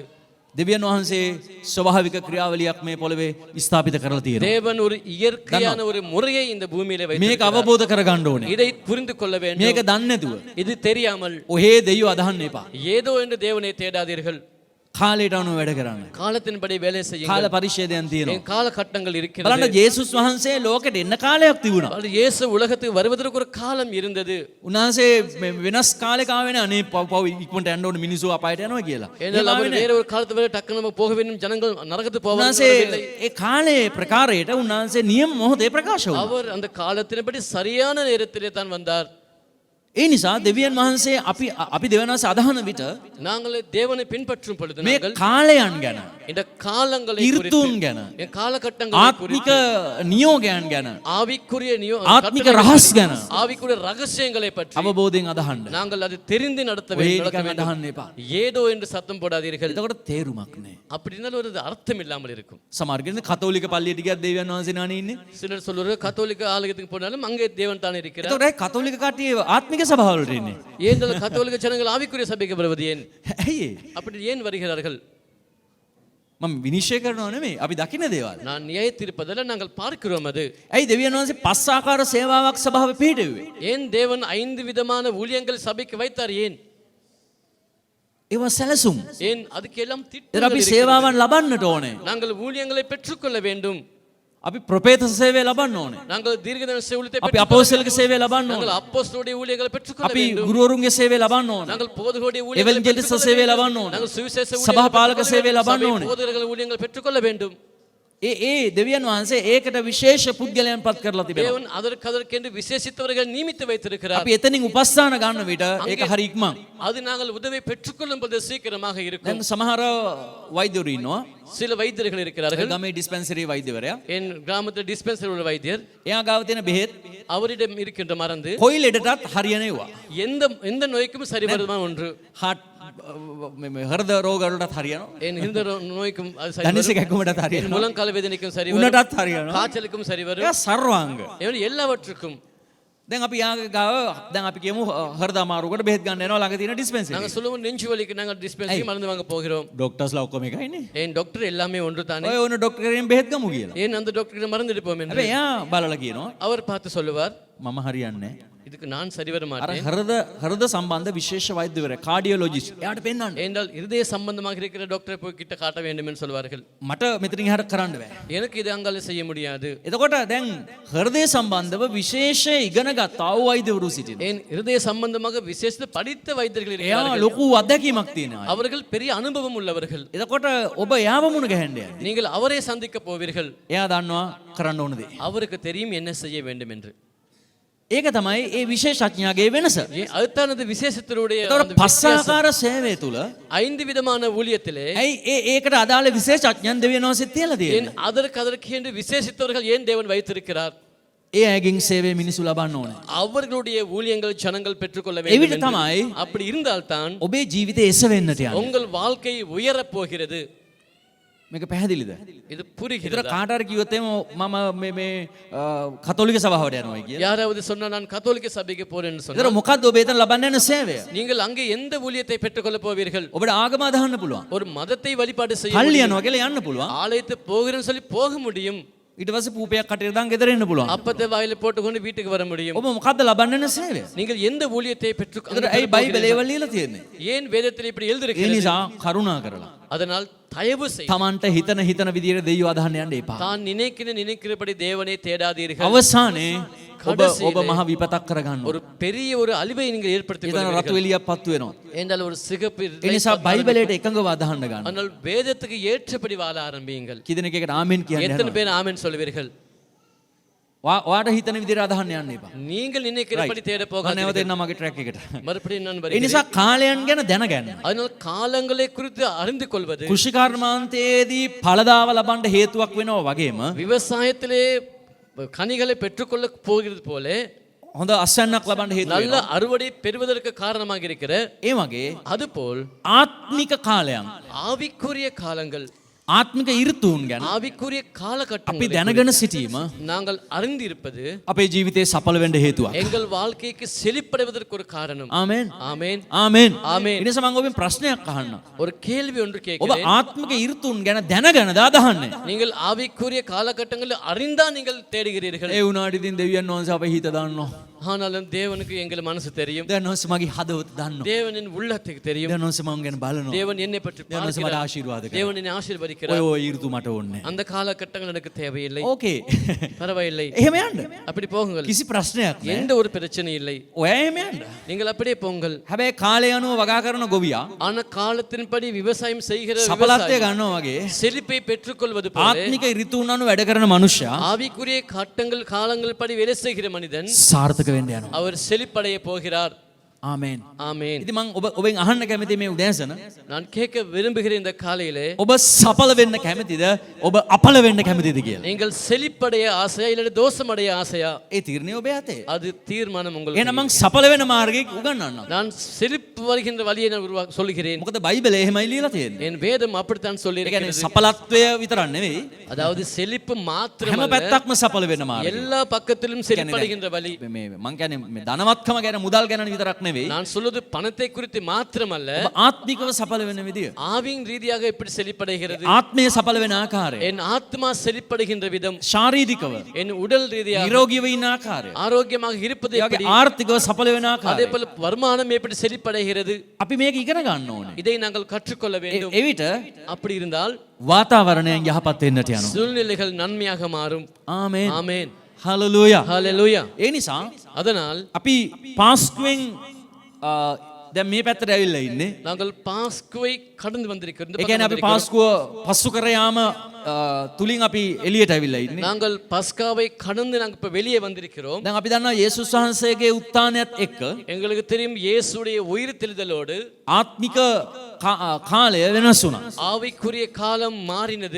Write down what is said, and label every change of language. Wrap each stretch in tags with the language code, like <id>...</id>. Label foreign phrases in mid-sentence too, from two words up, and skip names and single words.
<si>දෙවියන් වහන්සේ ස්වභාවික ක්‍රියාවලියක් මේ පොළවේ ස්ථාපිත කරලා තියෙනවා.</si> <ta>தேவன் ஒரு இயற்கையான ஒரு முறையை இந்த பூமியிலே</ta> <si>මේක</si> <ta>வைத்திருக்கிறார்.</ta> <si>අවබෝධ කරගන්න ඕනේ.</si> <ta>இதை புரிந்து கொள்ள வேண்டும்.</ta> <si>මේක දන්නේ නැතුව</si> <ta>இது தெரியாமல்</ta> <si>ඔහේ දෙයියෝ අදහන්න එපා.</si> <ta>ஏதோ என்று தேவனை தேடாதீர்கள்.</ta> <si>කාලයට අනුව වැඩ කරන්න.</si> <ta>காலத்தின்படி வேலை</ta> <si>කාල</si> <ta>செய்யுங்கள்.</ta> <si>පරිච්ඡේදයන් තියෙනවා.</si> <ta>என் காலகட்டங்கள் இருக்கிறது.</ta> <si>බලන්න ජේසුස් වහන්සේ ලෝකෙට එන්න කාලයක් තිබුණා.</si> <ta>ஆனால் இயேசு உலகத்துக்கு வருவதற்கு ஒரு காலம் இருந்தது.</ta> <si>උන්වහන්සේ වෙනස් කාලයක ආවේ නේ අනේ පව් ඉක්මනට යන්න ඕනේ මිනිස්සු අපායට යනවා කියලා.</si> <ta>ஏனால் அவர் வேற ஒரு காலத்து வரை டக்குனு நம்ம போக வேண்டும் ஜனங்கள் நரகத்துக்கு போவார்கள்.</ta> <si>උන්වහන්සේ ඒ කාලේ ප්‍රකාරයට උන්වහන්සේ නියම මොහොතේ ප්‍රකාශ වුණා.</si> <ta>அவர் அந்த காலத்தின்படி சரியான நேரத்திலே தான் வந்தார்.</ta> <si>ඒ නිසා දෙවියන් වහන්සේ අපි දෙවියන් වහන්සේ අදහන විට</si> <ta>நாங்கள் தேவனை பின்பற்றும் பொழுது</ta> <si>මේ</si> <ta>நாங்கள்</ta> <si>කාලයන් ගැන</si> <ta>இந்த காலங்களை</ta> <si>ඍතුන්</si> <ta>குறித்து</ta> <si>ගැන</si> <ta>இந்த காலகட்டங்களை</ta> <si>ආත්මික</si> <ta>குறித்து</ta> <si>නියෝගයන් ගැන</si> <ta>ஆவிக்குரிய</ta> <si>ආත්මික රහස් ගැන</si> <ta>ஆவிக்குரிய ரகசியங்களை பற்றி</ta> <si>අවබෝධයෙන් අදහන්න.</si> <ta>நாங்கள் அது தெரிந்து நடத்த</ta> <si>ඔය</si> <ta>வேண்டும்.</ta> <si>ටික</si> <ta>நடக்க வேண்டும்.</ta> <si>අදහන්න එපා.</si> <ta>ஏதோ என்று சத்தம் போடாதீர்கள்.</ta> <si>එතකොට තේරුමක් නැහැ.</si> <ta>அப்படினாலும் ஒரு அர்த்தம் இல்லாமல் இருக்கும்.</ta> <si>සමහර කෙනෙක් කතෝලික පල්ලියට ගියත් දෙවියන් වහන්සේ නානේ ඉන්නේ.</si> <ta>சிலர் சொல்லுவார்கள் கத்தோலிக்க ஆலயத்துக்கு போனாலும் அங்கே தேவன் தான் இருக்கிறார்.</ta> <si>එතකොට ඒ කතෝලික කට්ටිය ආත්මික සභාවලට ඉන්නේ.</si> <ta>ஏன் கத்தோலிக்க ஜனங்கள் ஆவிக்குரிய சபைக்கு வருவது ஏன்?</ta> <si>ඇයි ඒ?</si> <ta>அப்படி ஏன் வருகிறார்கள்?</ta> <si>මම විනිශ්චය කරනවා නෙමෙයි. අපි දකින්න දේවල්.</si> <ta>நான் நியாயத்தீர்ப்பதில்லை, நாங்கள் பார்க்கிறோம் அது.</ta> <si>ඇයි දෙවියන් වහන්සේ පස් ආකාර සේවාවක් සභාවේ පිහිටුවේ?</si> <ta>ஏன் தேவன் 5 விதமான ஊழியங்கள் சபைக்கு வைத்தார் ஏன்?</ta> <si>ඒවා සැලසුම්.</si> <ta>ஏன் அதுக்கெல்லாம்</ta> <si>ඒතර</si> <ta>திட்டங்கள்</ta> <si>අපි</si> <ta>இருக்கிறது.</ta> <si>සේවාවන් ලබන්නට ඕනේ.</si> <ta>நாங்கள் ஊழியங்களை பெற்றுக்கொள்ள வேண்டும்.</ta> <si>අපි ප්‍රොපේත සේවය ලබන්න ඕනේ.</si> <ta>நாங்கள் தீர்க்கதரிசி ஊழியத்தை</ta> <si>අපි</si> <ta>பெற்றுக்கொள்ள</ta> <si>අපෝස්තලික සේවය ලබන්න</si> <ta>நாங்கள்</ta> <si>ඕනේ.</si> <ta>அப்போஸ்தலருடைய ஊழியங்களை பெற்றுக்கொள்ள</ta> <si>අපි</si> <ta>வேண்டும்.</ta> <si>ගුරුවරුන්ගේ සේවය ලබන්න ඕනේ.</si> <ta>நாங்கள் போதகருடைய ஊழியங்களை</ta> <si>එවන්ජලිස්ට්</si> <ta>பெற்றுக்கொள்ள</ta> <si>සේවය</si> <ta>வேண்டும்.</ta> <si>ලබන්න ඕනේ.</si> <ta>நாங்கள் சுவிசேஷ</ta> <si>සභාපාලක</si> <ta>ஊழியங்களை</ta> <si>සේවය</si> <ta>பெற்றுக்கொள்ள</ta> <si>ලබන්න</si> <ta>வேண்டும்.</ta> <si>ඕනේ.</si> <ta>போதகர்கள் ஊழியங்களை பெற்றுக்கொள்ள வேண்டும்.</ta> <si>ඒ දෙවියන් වහන්සේ ඒකට විශේෂ පුද්ගලයන් පත් කරලා තිබෙනවා.</si> <ta>தேவன் அதற்கென்று விசேஷித்தவர்கள் நியமித்து வைத்திருக்கிறார்.</ta> <si>අපි එතනින් උපස්ථාන ගන්න විට ඒක හරි ඉක්මන්.</si> <ta>அது நாங்கள் உதவி பெற்றுக்கொள்ளும் போது சீக்கிரமாக இருக்கும்.</ta> <si>දැන් සමහර වෛද්‍යවරු ඉන්නවා.</si> <ta>சில வைத்தியர்கள் இருக்கிறார்கள்.</ta> <si>ගමේ ඩිස්පෙන්සරි වෛද්‍යවරයා.</si> <ta>என் கிராமத்தில் டிஸ்பென்சரி உள்ள வைத்தியர்,</ta> <si>එයා ගාව තියෙන බෙහෙත්</si> <ta>அவரிடம் இருக்கின்ற மருந்து</ta> <si>කොයි ලෙඩටත් හරියනවා.</si> <ta>எந்த எந்த நோய்க்கும் சரி வருமான ஒன்று.</ta> <si>හට් හෘද රෝග වලටත් හරියනවා.</si> <ta>என் இந்த நோய்க்கும் அது சரி</ta> <si>ධනිස</si> <ta>வரும்.</ta> <si>කැක්කුමටත්</si> <ta>என்</ta> <si>හරියනවා.</si> <ta>முழங்கால் வேதனைக்கும் சரி வரும்.</ta> <si>උණටත් හරියනවා.</si> <ta>காய்ச்சலுக்கும் சரி வரும்.</ta> <si>ඒක සර්වාංග.</si> <ta>எவன் எல்லாவற்றுக்கும்.</ta> <si>දැන් අපි යාගේ ගාව දැන් අපි කියමු හෘද අමාරුවකට බෙහෙත් ගන්න යනවා ළඟ තියෙන ඩිස්පෙන්සරි.</si> <ta>நாங்கள் சொல்லுவோம் நெஞ்சு வலிக்கு நாங்கள் டிஸ்பென்சரி மருந்து வாங்க போகிறோம்.</ta> <si>ඩොක්ටර්ස්ලා ඔක්කොම එකයිනේ.</si> <ta>ஏன் டாக்டர் எல்லாமே ஒன்று தானே.</ta> <si>ඔය ඕන ඩොක්ටර් කෙනෙක් බෙහෙත් ගමු කියලා.</si> <ta>ஏன் அந்த டாக்டர் மருந்து எடுப்போம் என்று</ta> <si>හැබැයි එයා බලලා කියනවා</si> <ta>அவர் பார்த்து சொல்லுவார்,</ta> <si>මම හරියන්නේ නැහැ.</si> <ta>இதுக்கு நான் சரி வர</ta> <si>අර</si> <ta>மாட்டேன்</ta> <si>හෘද සම්බන්ධ විශේෂ වෛද්‍යවරයා කාඩියොලොජිස්ට් එයාට පෙන්නන්න.</si> <ta>என்றால் இருதய சம்பந்தமாக இருக்கிற டாக்டரை போய் கிட்ட காட்ட வேண்டும் என்று சொல்வார்கள்.</ta> <si>මට මෙතනින් එහාට කරන්න බෑ.</si> <ta>எனக்கு இது அங்கால செய்ய முடியாது.</ta> <si>එතකොට දැන් හෘදය සම්බන්ධව විශේෂ ඉගෙන ගත්තා වූ වෛද්‍යවරු සිටිනවා.</si> <ta>ஏன் இருதய சம்பந்தமாக விசேஷித்த படித்த வைத்தியர்கள்</ta> <si>එයා</si> <ta>இருக்கிறார்கள்.</ta> <si>ලොකු අත්දැකීමක් තියෙන අය.</si> <ta>அவர்கள் பெரிய அனுபவம் உள்ளவர்கள்.</ta> <si>එතකොට ඔබ එයාව මුණ ගැහෙන්න යන්නේ.</si> <ta>நீங்கள் அவரை சந்திக்க போவீர்கள்.</ta> <si>එයා දන්නවා කරන්න ඕන දේ.</si> <ta>அவருக்கு தெரியும் என்ன செய்ய வேண்டும் என்று.</ta> <si>ඒක තමයි ඒ විශේෂඥයාගේ වෙනස.</si> <ta>அதுதானது விசேஷத்தினுடைய</ta> <si>එතකොට</si> <ta>அந்த வித்தியாசம்.</ta> <si>පස්සාකාර සේවය තුල</si> <ta>5 விதமான ஊழியத்திலே</ta> <si>ඇයි ඒකට අදාළ විශේෂඥයන් දෙවියන් වහන්සේ තියලා තියෙන්නේ.</si> <ta>ஏன் அதற்கு என்று விசேஷித்தவர்கள் ஏன் தேவன் வைத்திருக்கிறார்?</ta> <si>ඒ අයගෙන් සේවය මිනිසු ලබන්න ඕනේ.</si> <ta>அவர்களுடைய ஊழியங்கள் ஜனங்கள் பெற்றுக்கொள்ள</ta> <si>එවිට</si> <ta>வேண்டும் என்று.</ta> <si>තමයි</si> <ta>அப்படி இருந்தால்தான்</ta> <si>ඔබේ ජීවිතේ එසවෙන්නට යන්නේ.</si> <ta>உங்கள் வாழ்க்கை உயரப் போகிறது.</ta> <si>මේක පැහැදිලිද?</si> <ta>இது</ta> <si>ඒතර</si> <ta>புரிகிறது.</ta> <si>කාට හරි කිව්වොත් එම මම මේ කතෝලික සභාවට යනවා කියලා.</si> <ta>யாராவது சொன்னா நான் கத்தோலிக்க சபைக்கு போறேன்னு</ta> <si>ඒතර</si> <ta>சொன்னா</ta> <si>මොකද්ද ඔබ එතන ලබන්න යන සේවය?</si> <ta>நீங்கள் அங்கே எந்த ஊழியத்தை பெற்றுக்கொள்ள போவீர்கள்?</ta> <si>ඔබට ආගම අදහන්න පුළුවන්.</si> <ta>ஒரு மதத்தை வழிபாடு செய்ய</ta> <si>පල්ලි</si> <ta>முடியும்.</ta> <si>යනවා කියලා යන්න පුළුවන්.</si> <ta>ஆலயத்து போகிறேன்னு சொல்லி போக முடியும்.</ta> <si>ඊට පස්සේ පූපයක් කටේ දාන් ගෙදර එන්න පුළුවන්.</si> <ta>அப்பத்தை வாயில போட்டுக்கொண்டு வீட்டுக்கு வர முடியும்.</ta> <si>ඔබ මොකද්ද ලබන්න යන සේවය?</si> <ta>நீங்கள் எந்த ஊழியத்தை பெற்று</ta> <si>ඒතර ඇයි බයිබලේ ඒවල් ලියලා තියෙන්නේ?</si> <ta>ஏன் வேதத்தில் இப்படி</ta> <si>ඒ</si> <ta>எழுதியிருக்கிறது?</ta> <si>නිසා කරුණා කරලා</si> <ta>அதனால் தயவு செய்து</ta> <si>තමන්ට හිතන විදියට දෙයියෝ අදහන්න යන්න එපා.</si> <ta>தான் நினைக்கிறபடி தேவனை தேடாதீர்கள்.</ta> <si>අවසානයේ ඔබ කඩසිලේ මහ විපතක් කරගන්න</si> <ta>ஒரு பெரிய ஒரு අழிவை நீங்கள் ஏற்படுத்திக்</ta> <si>එතන රතු</si> <ta>கொள்வீர்கள்.</ta> <si>එළියක් පත්තු වෙනවා.</si> <ta>என்றால் ஒரு சிகப்பு</ta> <si>ඒ නිසා බයිබලයට එකඟව අදහන්න ගන්න.</si> <ta>ஆனால் வேதத்துக்கு ஏற்றபடி வாழ ஆரம்பியுங்கள்.</ta> <si>කී දෙනෙක් එකට ආමෙන් කියන්න</si> <ta>எத்தனை</ta> <si>යනවා.</si> <ta>பேர் ஆமென் சொல்வீர்கள்?</ta> <si>ඔයාට හිතන විදියට අදහන්න යන්න එපා.</si> <ta>நீங்கள் நினைக்கிறபடி தேட</ta> <si>මම නැවත</si> <ta>போகாதீர்கள்.</ta> <si>එන්න මගේ ට්‍රැක් එකට.</si> <ta>மறுபடியும் நான்</ta> <si>ඒ</si> <ta>வருகிறேன்.</ta> <si>නිසා කාලයන් ගැන දැනගන්න.</si> <ta>அதனால் காலங்களை குறித்து அறிந்து கொள்வது</ta> <si>කෘෂිකර්මාන්තයේදී ඵලදාව ලබන්න හේතුවක් වෙනවා වගේම</si> <ta>விவசாயத்திலே கனிகளை பெற்றுக்கொள்ள போகிறது போல</ta> <si>හොඳ අස්වැන්නක් ලබන්න හේතු</si> <ta>நல்ல</ta> <si>වෙනවා.</si> <ta>அறுவடை பெறுவதற்கு காரணமாக இருக்கிற</ta> <si>ඒ වගේ</si> <ta>அதுபோல்</ta> <si>ආත්මික කාලයන්</si> <ta>ஆவிக்குரிய காலங்கள்</ta> <si>ආත්මික ඍතුන් ගැන</si> <ta>ஆவிக்குரிய</ta> <si>අපි</si> <ta>காலகட்டங்கள்</ta> <si>දැනගෙන සිටීම</si> <ta>நாங்கள் அறிந்திருப்பது</ta> <si>අපේ ජීවිතේ සඵල වෙන්න හේතුවක්.</si> <ta>எங்கள் வாழ்க்கைக்கு செழிப்படைவதற்கு ஒரு காரணம்.</ta> <si>ආමෙන්.</si> <ta>ஆமென்.</ta> <si>ආමෙන්. ආමෙන්. ඒ නිසා මම ඔබෙන් ප්‍රශ්නයක් අහන්න.</si> <ta>ஒரு கேள்வி ஒன்று</ta> <si>ඔබ</si> <ta>கேட்கிறேன்.</ta> <si>ආත්මික ඍතුන් ගැන දැනගෙනද අදහන්නේ?</si> <ta>நீங்கள் ஆவிக்குரிய காலகட்டங்களில் அறிந்தா நீங்கள் தேடுகிறீர்கள்.</ta> <si>ඒ වුණාට ඉතින් දෙවියන් වහන්සේ අපේ හිත දන්නවා.</si> <ta>ஆனாலும் தேவனுக்கு எங்கள் மனசு தெரியும்.</ta> <si>දෙවියන් වහන්සේ මගේ හදවත දන්නවා.</si> <ta>தேவனின் உள்ளத்துக்கு தெரியும்.</ta> <si>දෙවියන් වහන්සේ මම ගැන බලනවා.</si> <ta>தேவன் என்னை பற்றி</ta> <si>දෙවියන් වහන්සේ මට</si> <ta>பார்க்கிறார்.</ta> <si>ආශිර්වාද කරනවා.</si> <ta>தேவன் என்னை</ta> <si>ඔය</si> <ta>ஆசீர்வதிக்கிறார்.</ta> <si>ඔය ඍතු මට ඕනේ.</si> <ta>அந்த காலகட்டங்கள் எனக்கு தேவையில்லை.</ta> <si>ඕකේ.</si> <ta>பரவாயில்லை.</ta> <si>එහෙම යන්න.</si> <ta>அப்படி போகுங்கள்.</ta> <si>කිසි ප්‍රශ්නයක් නෑ.</si> <ta>எந்த ஒரு பிரச்சனை இல்லை.</ta> <si>ඔය එහෙම යන්න.</si> <ta>நீங்கள் அப்படியே போங்கள்.</ta> <si>හැබැයි කාලය අනුව වගා කරන ගොවියා</si> <ta>ஆனா காலத்தின்படி விவசாயம் செய்கிற</ta> <si>සඵලත්වය</si> <ta>விவசாயி</ta> <si>ගන්නවා වගේ</si> <ta>செழிப்பை பெற்றுக்கொள்வது போல</ta> <si>ආත්මික ඍතුන් අනුව වැඩ කරන මනුෂ්‍යයා</si> <ta>ஆவிக்குரிய கட்டங்கள் காலங்கள் படி வேலை செய்கிற மனிதன்</ta> <si>සාර්ථක වෙන්න යනවා.</si> <ta>அவர் செழிப்படைய போகிறார்.</ta> <si>ආමෙන්.</si> <ta>ஆமென்.</ta> <si>ඉතින් මම ඔබෙන් අහන්න කැමති මේ උදෑසන</si> <ta>நான் கேட்க விரும்புகிற இந்த காலையிலே</ta> <si>ඔබ සඵල වෙන්න කැමතිද? ඔබ අපල වෙන්න කැමතිද කියලා.</si> <ta>நீங்கள் செழிப்படைய ஆசையா இல்ல தோஷமடைய ஆசையா?</ta> <si>ඒ තීරණය ඔබේ අතේ.</si> <ta>அது தீர்மானம் உங்களுக்கு.</ta> <si>එහෙනම් මං සඵල වෙන මාර්ගය උගන්වන්නම්.</si> <ta>நான் செழிப்பு வருகின்ற வழியை நான் சொல்லுகிறேன்.</ta> <si>මොකද බයිබලේ එහෙමයි ලියලා තියෙන්නේ.</si> <ta>என் வேதம் அப்படித்தான் சொல்லி</ta> <si>ඒ කියන්නේ</si> <ta>இருக்கிறது.</ta> <si>සඵලත්වය විතරක් නෙවෙයි.</si> <ta>அதாவது செழிப்பு</ta> <si>හැම</si> <ta>மாத்திரமல்ல</ta> <si>පැත්තක්ම සඵල වෙන මාර්ගය.</si> <ta>எல்லா பக்கத்திலும் செழிப்படைகின்ற வழி.</ta> <si>මේ මං කියන්නේ මේ ධනවත්කම ගැන මුදල් ගැන විතරක් නෙවෙයි.</si> <ta>நான் சொல்வது பணத்தை குறித்து மாத்திரமல்ல</ta> <si>ඔබ ආත්මිකව සඵල වෙන විදිය.</si> <ta>ஆவியின் ரீதியாக எப்படி செழிப்படைகிறது?</ta> <si>ආත්මය සඵල වෙන ආකාරය.</si> <ta>என் ஆத்மா செழிப்படைகின்ற விதம்,</ta> <si>ශාරීරිකව</si> <ta>என் உடல் ரீதியாக</ta> <si>නිරෝගීව ඉන්න ආකාරය.</si> <ta>ஆரோக்கியமாக இருப்பது</ta> <si>ඒ</si> <ta>எப்படி,</ta> <si>වගේ ආර්ථිකව සඵල වෙන</si> <ta>அதே</ta> <si>ආකාරය.</si> <ta>போல வருமானம் எப்படி செழிப்படைகிறது,</ta> <si>අපි මේක ඉගෙන ගන්න ඕනේ.</si> <ta>இதை நாங்கள் கற்றுக்கொள்ள வேண்டும்.</ta> <si>එවිට</si> <ta>அப்படி இருந்தால்</ta> <si>වාතාවරණයෙන් යහපත් වෙන්නට යනවා.</si> <ta>சூழ்நிலைகள் நன்மையாக மாறும்.</ta> <si>ආමේන්.</si> <ta>ஆமென்.</ta> <si>හලෙලූයා.</si> <ta>ஹalleluya.</ta> <si>ඒ නිසා</si> <ta>அதனால்</ta> <si>අපි පාස්කුවෙන් දැන් මේ පැත්තට ඇවිල්ලා ඉන්නේ.</si> <ta>நாங்கள் பாஸ்குவை கடந்து வந்திருக்கிறோம். இந்த</ta> <si>ඒ</si> <ta>பக்கம்</ta> <si>කියන්නේ අපි</si> <ta>வந்திருக்கிறோம்.</ta> <si>පාස්කුව පස්සු කර යාම තුලින් අපි එළියට ඇවිල්ලා ඉන්නේ.</si> <ta>நாங்கள் பஸ்காவை கடந்து நாங்கள் இப்ப வெளியே வந்திருக்கிறோம்.</ta> <si>දැන් අපි දන්නවා යේසුස් වහන්සේගේ උත්ථානයත් එක්ක</si> <ta>எங்களுக்கு தெரியும் இயேசுடைய உயிர் தெளிதலோடு</ta> <si>ආත්මික කාලය වෙනස් වුණා.</si> <ta>ஆவிக்குரிய காலம் மாறினது.</ta>